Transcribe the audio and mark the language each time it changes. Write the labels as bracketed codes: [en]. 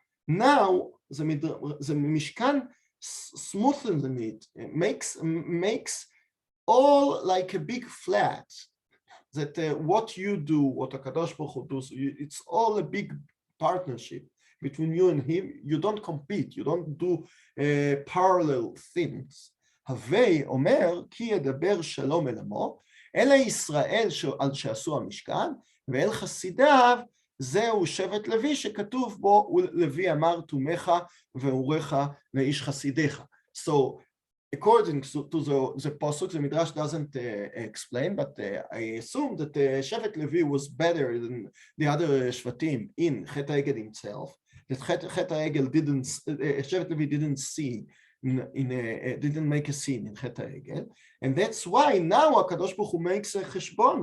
[en] Now, the משכן smoothing it makes all like a big flat that what you do, what הקדוש ברוך הוא does, it's all a big partnership between you and him. You don't compete, you don't do parallel things. [he] הווי אומר כי ידבר שלום אל עמו אל ישראל שעשו המשכן ואל חסידיו זהו שבט לוי שכתוב בו לוי אמר תומך ואורך לאיש חסידיך. [en] So according to the pasuk, the Midrash doesn't explain, but I assume that שבט לוי was better than the other shvatim in חטא העגל himself. That חטא העגל שבט לוי didn't see didn't make a scene in חטא העגל, and that's why now הקדוש ברוך הוא makes a חשבון.